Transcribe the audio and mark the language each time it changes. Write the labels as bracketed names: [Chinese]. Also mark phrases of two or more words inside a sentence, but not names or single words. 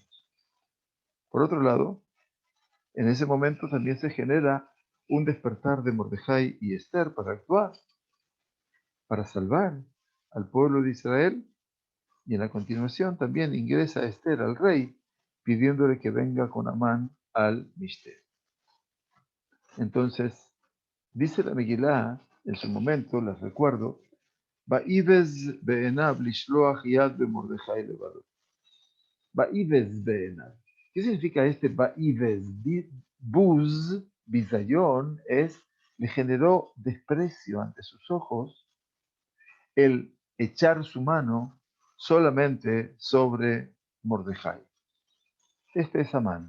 [Spanish] Por otro lado, en ese momento también se genera un despertar de Mordejai y Esther para actuar, para salvar al pueblo de Israel, y en la continuación también ingresa Esther al rey pidiéndole que venga con Amán al Mishte. Entonces, dice la Megilá, en su momento, les recuerdo, [Hebrew] ויבז בעיניו לשלוח יד במרדכי לבדו. ויבז בעיניו. [Spanish] ¿Qué significa este Ba'ivez? [Hebrew] בוז, ביזיון, [Spanish] le generó desprecio ante sus ojos el echar su mano solamente sobre Mordejai. Este es Amán.